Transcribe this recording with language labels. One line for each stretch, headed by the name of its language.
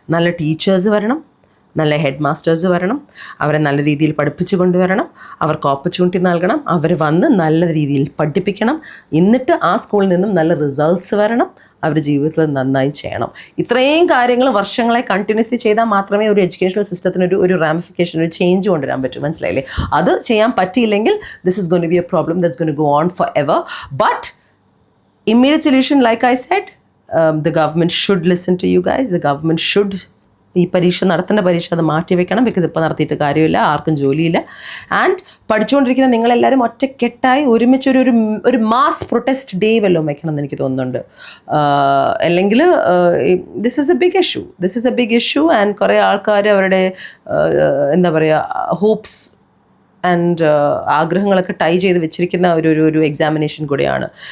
Malayalam: നല്ല ടീച്ചേഴ്സ് വരണം, നല്ല ഹെഡ് മാസ്റ്റേഴ്സ് വരണം, അവരെ നല്ല രീതിയിൽ പഠിപ്പിച്ചു കൊണ്ടുവരണം, അവർക്ക് ഓപ്പർച്യൂണിറ്റി നൽകണം, അവർ വന്ന് നല്ല രീതിയിൽ പഠിപ്പിക്കണം. എന്നിട്ട് ആ സ്കൂളിൽ നിന്നും നല്ല റിസൾട്ട്സ് വരണം, അവരുടെ ജീവിതത്തിൽ നന്നായി ചെയ്യണം. ഇത്രയും കാര്യങ്ങൾ വർഷങ്ങളെ കണ്ടിന്യൂസ്ലി ചെയ്താൽ മാത്രമേ ഒരു എഡ്യൂക്കേഷണൽ സിസ്റ്റത്തിന് ഒരു റാമിഫിക്കേഷൻ, ഒരു ചേഞ്ച് കൊണ്ടുവരാൻ പറ്റും. മനസ്സിലായില്ലേ? അത് ചെയ്യാൻ പറ്റിയില്ലെങ്കിൽ
English: This is going to be a problem that's going to go on forever.
Malayalam: But
English: immediate solution, like I said, the government should listen to you guys. The government should
Malayalam: ഈ പരീക്ഷ നടത്തേണ്ട പരീക്ഷ അത് മാറ്റി വെക്കണം. ബിക്കോസ് ഇപ്പോൾ നടത്തിയിട്ട് കാര്യമില്ല, ആർക്കും ജോലിയില്ല. ആൻഡ് പഠിച്ചുകൊണ്ടിരിക്കുന്ന നിങ്ങളെല്ലാവരും ഒറ്റക്കെട്ടായി ഒരുമിച്ച് ഒരു മാസ് പ്രൊട്ടസ്റ്റ് ഡേ വല്ലതും വെക്കണം എന്ന് എനിക്ക് തോന്നുന്നുണ്ട്. അല്ലെങ്കിൽ
English: this is a big issue
Malayalam: and കുറേ ആൾക്കാർ അവരുടെ എന്താ പറയുക ഹോപ്സ് ആൻഡ് ആഗ്രഹങ്ങളൊക്കെ ടൈ ചെയ്ത് വെച്ചിരിക്കുന്ന ഒരു എക്സാമിനേഷൻ കൂടെയാണ്.